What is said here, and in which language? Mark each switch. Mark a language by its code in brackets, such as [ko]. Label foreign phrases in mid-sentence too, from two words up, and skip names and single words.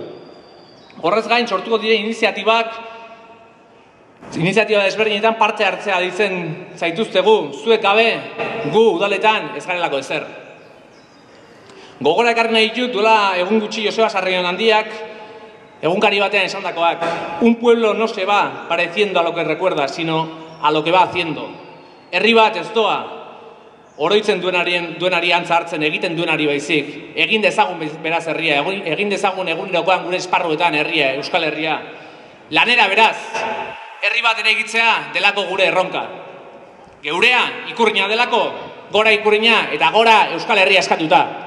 [eu] Horrez gain, sortuko dire iniziatiba desberdinetan parte hartzea ditzen zaituztegu, zuek gabe gu udaletan ez garelako ezer. Gogora ekarri nahi ditut, duela egun gutxi Joseba Sarrion handiak, egunkari batean esandakoak. [es] Un pueblo no se va pareciendo a lo que recuerda, sino a lo que va haciendo. [eu] Herri bat ez doa, oroitzen duenari antza hartzen, egiten duenari baizik. Egin dezagun beraz herria, egin dezagun egunerokoan gure esparruetan herria, Euskal Herria. Lanera beraz, herri bat eraikitzea delako gure erronka. Geurea ikurrina delako, gora ikurrina eta gora Euskal Herria eskatuta.